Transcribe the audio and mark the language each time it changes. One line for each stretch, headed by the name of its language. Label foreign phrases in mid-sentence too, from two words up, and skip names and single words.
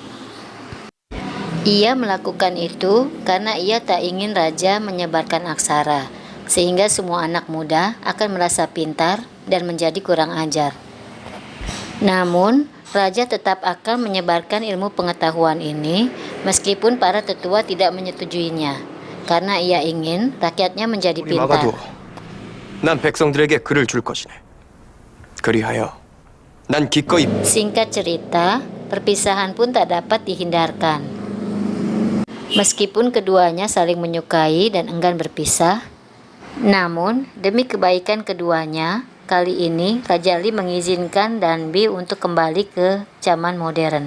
Indonesian: Ia melakukan itu karena ia tak ingin raja menyebarkan aksara, sehingga semua anak muda akan merasa pintar dan menjadi kurang ajar. Namun, raja tetap akan menyebarkan ilmu pengetahuan ini meskipun para tetua tidak menyetujuinya, karena ia ingin rakyatnya menjadi pintar.
Korean: 난 백성들에게 글을 줄 것이네. 그리하여 난 기꺼이.
Indonesian: Singkat cerita, perpisahan pun tak dapat dihindarkan. Meskipun keduanya saling menyukai dan enggan berpisah, namun demi kebaikan keduanya, kali ini Raja Lee mengizinkan Danbi untuk kembali ke zaman modern.